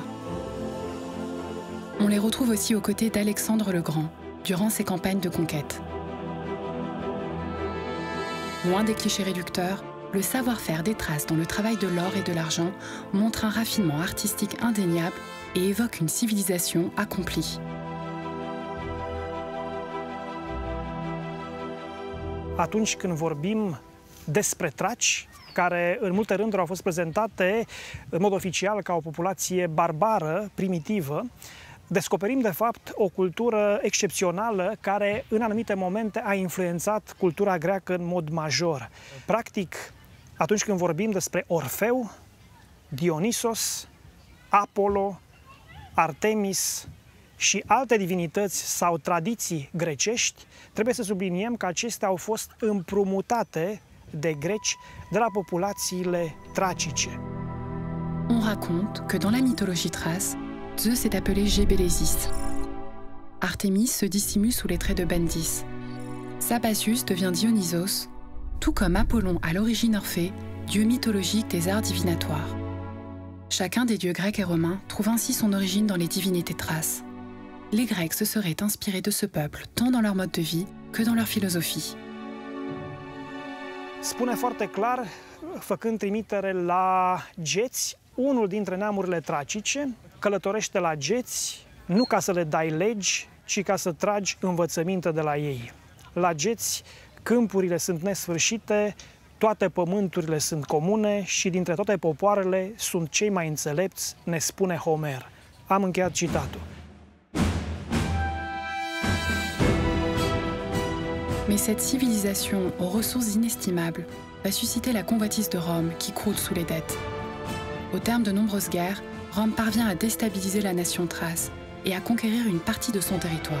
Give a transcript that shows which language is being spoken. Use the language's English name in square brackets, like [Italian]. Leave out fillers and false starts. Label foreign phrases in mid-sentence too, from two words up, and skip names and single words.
[French] On les retrouve aussi aux côtés d'Alexandre le Grand durant ses campagnes de conquête. Loin des clichés réducteurs, le savoir-faire des Thraces dans le travail de l'or et de l'argent montre un raffinement artistique indéniable et évoque une civilisation accomplie. [Romanian] Atunci când vorbim despre traci, care în multe rânduri au fost prezentate în mod oficial ca o populație barbară, primitivă, descoperim de fapt o cultură excepțională care în anumite momente a influențat cultura greacă în mod major. Practic, atunci când vorbim despre Orfeu, Dionisos, Apollo, Artemis și alte divinități sau tradiții grecești, trebuie să subliniem că acestea au fost împrumutate de greci de la populațiile tracice. [French] On raconte que dans la mythologie thrace, Zeus est appelé Gebelesis. Artémis se dissimule sous les traits de Bendis. Sabazius devient Dionysos, tout comme Apollon à l'origine Orphée, dieu mythologique des arts divinatoires. Chacun des dieux grecs et romains trouve ainsi son origine dans les divinités thraces. Les Grecs se seraient inspirés de ce peuple tant dans leur mode de vie que dans leur philosophie. [Romanian] Spune foarte clar, făcând trimitere la geți, unul dintre neamurile tracice călătorește la geți nu ca să le dai legi, ci ca să tragi învățăminte de la ei. La geți, câmpurile sunt nesfârșite, toate pământurile sunt comune și dintre toate popoarele sunt cei mai înțelepți, ne spune Homer. Am încheiat citatul. [French] Mais cette civilisation aux ressources inestimables va susciter la convoitise de Rome qui croule sous les dettes. Au terme de nombreuses guerres, Rome parvient à déstabiliser la nation thrace et à conquérir une partie de son territoire.